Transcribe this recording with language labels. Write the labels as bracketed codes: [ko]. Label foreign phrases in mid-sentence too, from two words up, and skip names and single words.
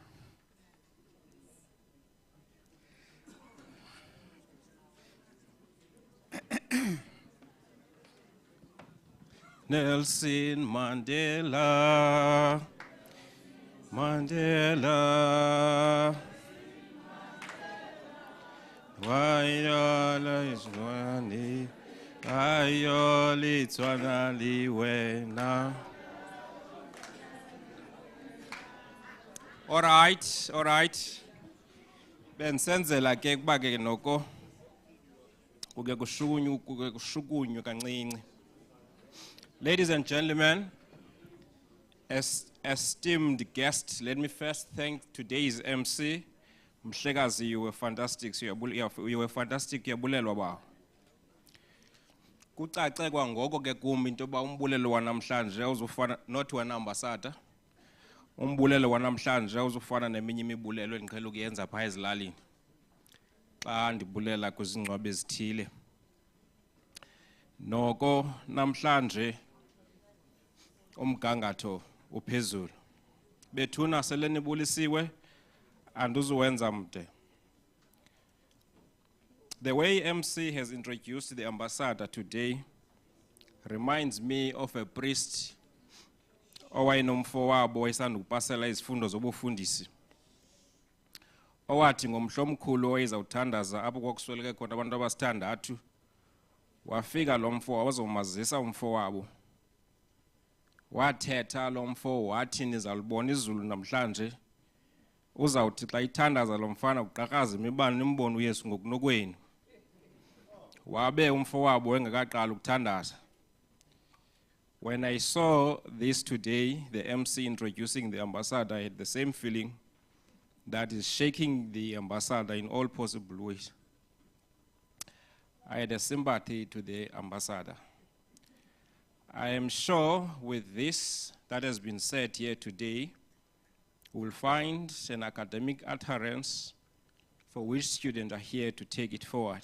[en] Nelson Mandela, Mandela, Wayola iswani, Ayoli tswana liwena. All right. [xh] Bensenzela ke kuba ke noko kuke kushukunywe kancinci. [en] Ladies and gentlemen, esteemed guests, let me first thank today's MC. Mhlekazi, you were fantastic. You were fantastic. [xh] Uyabulelwa ba. Kucace kwangoko ke kumi into ba umbulelo wanamhlanje uzufana not wena ambassador. Umbulelo wanamhlanje uzufana neminye imibulelo engiqhela ukuyenza pha ezilalini. Xa ndibulela kwizingcwabe ezithile. Noko namhlanje umgangatho uphezulu. Bethuna sele nibulisiwe anduzuwenza mde. [en] The way MC has introduced the ambassador today reminds me of a priest [xh] owayenomfowabo wayesanda ukupasela izifundo zobufundisi. Owathi ngomhlomkhulu owayezawuthandaza apho kwakusweleke khona abantu abasithandathu. Wafika lo mfowabo wazomazisa umfowabo. Wathetha lo mfo wathi nizalibona izulu namhlanje. Uzawuthi xa ithandaza lo mfana kuqhaqhaza imibane nimbone uYesu ngokunokweni. Wabe umfowabo engakaqala ukuthandaza. [en] When I saw this today, the MC introducing the ambassador, I had the same feeling that is shaking the ambassador in all possible ways. I had a sympathy to the ambassador. I am sure with this that has been said here today, we'll find an academic utterance for which students are here to take it forward.